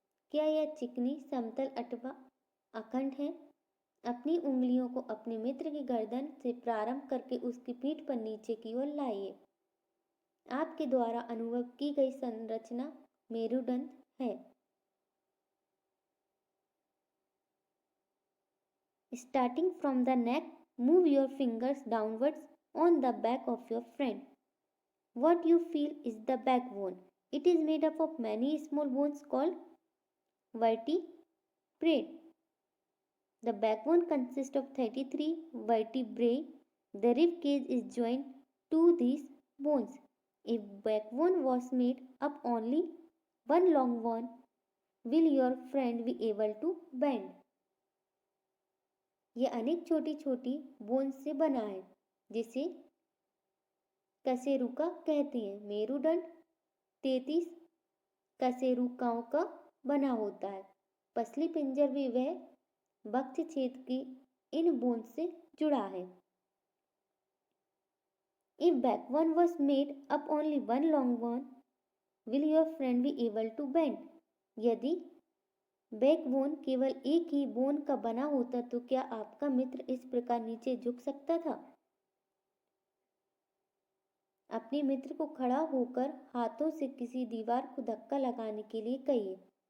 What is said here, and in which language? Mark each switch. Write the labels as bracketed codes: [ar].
[hi] क्या यह चिकनी, समतल अथवा अखंड है? अपनी उंगलियों को अपने मित्र की गर्दन से प्रारंभ करके उसकी पीठ पर नीचे की ओर लाइए। आपके द्वारा अनुभव की गई संरचना मेरुदंड है। [en] Starting from the neck, move your fingers downwards on the back of your friend. What you feel is the backbone. It is made up of many small bones called vertebrae. The backbone consists of 33 vertebrae. The rib cage is joined to these bones. If backbone was made up only one long bone, will your friend be able to bend? [hi] यह अनेक छोटी छोटी bones से बना है जिसे कशेरुका कहते हैं। मेरुदंड 33 कशेरुकाओं का बना होता है। पसली पिंजर भी वह वक्ष छेद की इन बोन्स से जुड़ा है। [en] If backbone was made up only one long bone, will your friend be able to bend? [hi] यदि बैकबोन केवल एक ही बोन का बना होता तो क्या आपका मित्र इस प्रकार नीचे झुक सकता था? अपने मित्र को खड़ा होकर हाथों से किसी दीवार को धक्का लगाने के लिए कहिए।